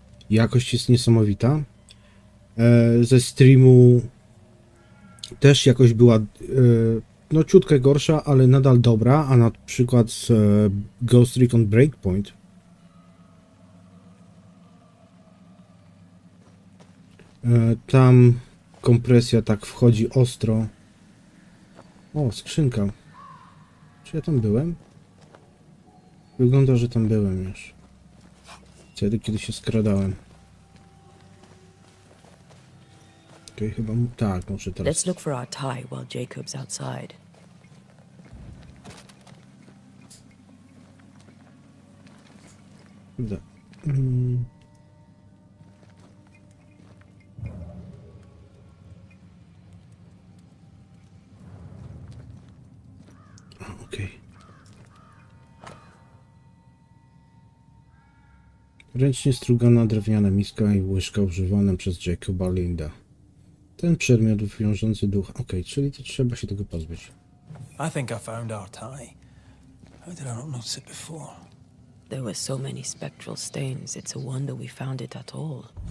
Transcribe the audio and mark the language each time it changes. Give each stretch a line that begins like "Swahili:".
Polish: Jakość jest niesamowita. Ze streamu też jakość była no ciutkę gorsza, ale nadal dobra, a na przykład z Ghost Recon Breakpoint tam kompresja tak wchodzi ostro. O, skrzynka. Czy ja tam byłem? Wygląda, że tam byłem już. Wtedy, kiedy się skradałem. Okej, chyba tak, może teraz.
English: Let's look for our tie while Jacob's outside. Da.
Polish: Okej. Ręcznie strugana drewniana miska i łyżka używana przez Jacoba Linda. Ten przedmiot wiążący duch. Okej, czyli to trzeba się tego pozbyć.
English: I think I found our tie. How did I not notice it before? There were so many spectral stains, it's a wonder we found it at all.